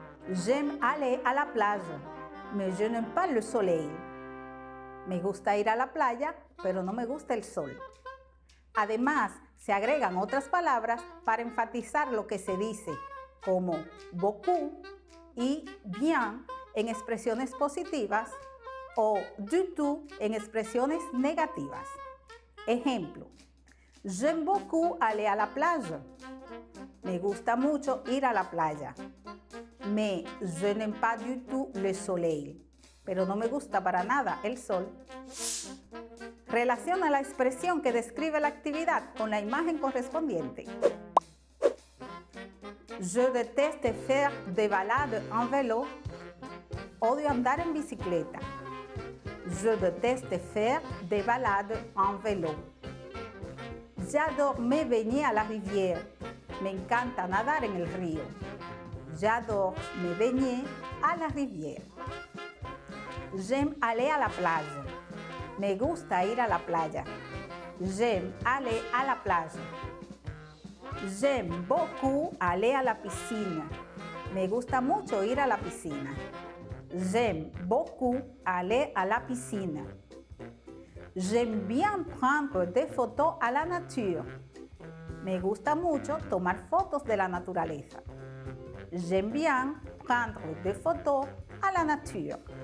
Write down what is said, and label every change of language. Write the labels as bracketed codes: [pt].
[fr] J'aime aller à la plage, mais je n'aime pas le soleil. [es] Me gusta ir a la playa, pero no me gusta el sol. Además, se agregan otras palabras para enfatizar lo que se dice, como beaucoup y bien en expresiones positivas o du tout en expresiones negativas. [fr] Ejemplo, j'aime beaucoup aller à la plage. [es] Me gusta mucho ir a la playa. [fr] Mais je n'aime pas du tout le soleil. [es] Pero no me gusta para nada el sol. Relaciona la expresión que describe la actividad con la imagen correspondiente. [fr] Je déteste faire des balades en vélo. [es] Odio andar en bicicleta. [fr] Je déteste faire des balades en vélo. J'adore me baigner à la rivière. [es] Me encanta nadar en el río. [fr] J'adore me baigner à la rivière. J'aime aller à la plage. [es] Me gusta ir a la playa. [fr] J'aime aller à la plage. J'aime beaucoup aller à la piscine. [es] Me gusta mucho ir a la piscina. [fr] J'aime beaucoup aller à la piscine. J'aime bien prendre des photos à la nature. [es] Me gusta mucho tomar fotos de la naturaleza. [fr] J'aime bien prendre des photos à la nature.